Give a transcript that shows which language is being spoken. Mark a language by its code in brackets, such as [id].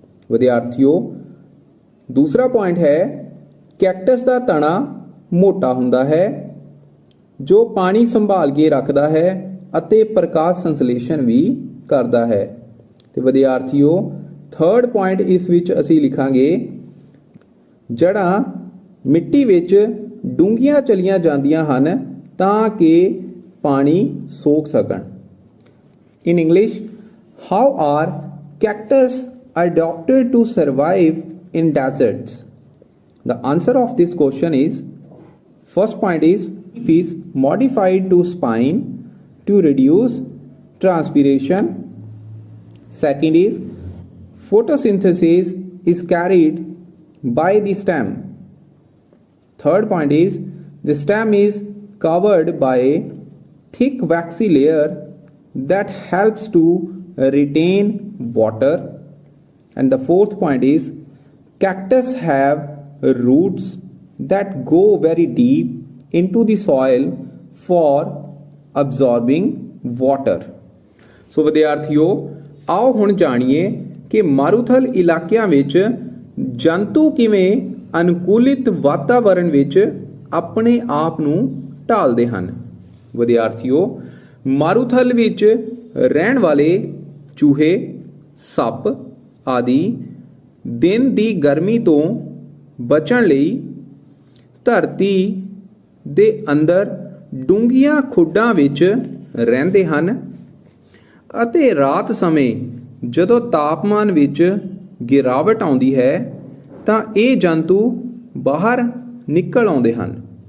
[pa] ਵਿਦਿਆਰਥੀਓ, ਦੂਸਰਾ ਪੁਆਇੰਟ ਹੈ ਕੈਕਟਸ ਦਾ ਤਣਾ ਮੋਟਾ ਹੁੰਦਾ ਹੈ ਜੋ ਪਾਣੀ ਸੰਭਾਲ ਕੇ ਰੱਖਦਾ ਹੈ ਅਤੇ ਪ੍ਰਕਾਸ਼ ਸੰਸਲੇਸ਼ਨ ਵੀ ਕਰਦਾ ਹੈ। ਤੇ ਵਿਦਿਆਰਥੀਓ, ਥਰਡ ਪੁਆਇੰਟ ਇਸ ਵਿੱਚ ਅਸੀਂ ਲਿਖਾਂਗੇ ਜੜ੍ਹਾਂ ਮਿੱਟੀ ਵਿੱਚ ਡੂੰਘੀਆਂ ਚਲੀਆਂ ਜਾਂਦੀਆਂ ਹਨ ਤਾਂ ਕਿ ਪਾਣੀ ਸੋਖ ਸਕਣ। [en] In English, how are cactus adapted to survive in deserts? The answer of this question is, first point is modified to spine to reduce transpiration. Second is photosynthesis is carried by the stem. Third point is the stem is covered by a thick waxy layer that helps to retain water. And the fourth point is cactus have roots that go very deep into the soil for absorbing water. [pa] ਸੋ ਵਿਦਿਆਰਥੀਓ, ਆਓ ਹੁਣ ਜਾਣੀਏ ਕਿ ਮਾਰੂਥਲ ਇਲਾਕਿਆਂ ਵਿੱਚ ਜੰਤੂ ਕਿਵੇਂ ਅਨੁਕੂਲਿਤ ਵਾਤਾਵਰਣ ਵਿੱਚ ਆਪਣੇ ਆਪ ਨੂੰ ਢਾਲਦੇ ਹਨ। ਵਿਦਿਆਰਥੀਓ, ਮਾਰੂਥਲ ਵਿੱਚ ਰਹਿਣ ਵਾਲੇ ਚੂਹੇ, ਸੱਪ ਆਦਿ ਦਿਨ ਦੀ ਗਰਮੀ ਤੋਂ ਬਚਣ ਲਈ ਧਰਤੀ ਦੇ ਅੰਦਰ ਡੂੰਘੀਆਂ ਖੁੱਡਾਂ ਵਿੱਚ ਰਹਿੰਦੇ ਹਨ ਅਤੇ ਰਾਤ ਸਮੇਂ ਜਦੋਂ ਤਾਪਮਾਨ ਵਿੱਚ ਗਿਰਾਵਟ ਆਉਂਦੀ ਹੈ ਤਾਂ ਇਹ ਜੰਤੂ ਬਾਹਰ ਨਿਕਲ ਆਉਂਦੇ ਹਨ।